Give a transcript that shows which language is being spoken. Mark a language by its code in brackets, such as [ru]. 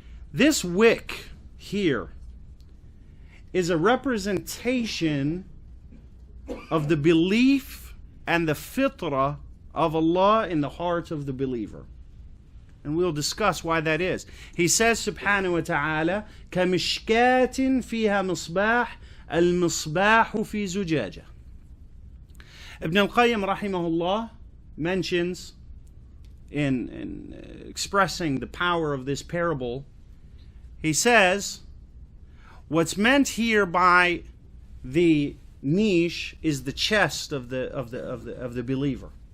[en] This wick here is a representation of the belief and the fitrah of Allah in the heart of the believer. And we'll discuss why that is. He says subhanahu wa ta'ala, [ar] كَمِشْكَاتٍ فِيهَا مِصْبَاحٌ الْمِصْبَاحُ فِي زُجَاجَةٍ. [en] Ibn al-Qayyim rahimahullah mentions in expressing the power of this parable, he says, what's meant here by the niche is the chest of the believer.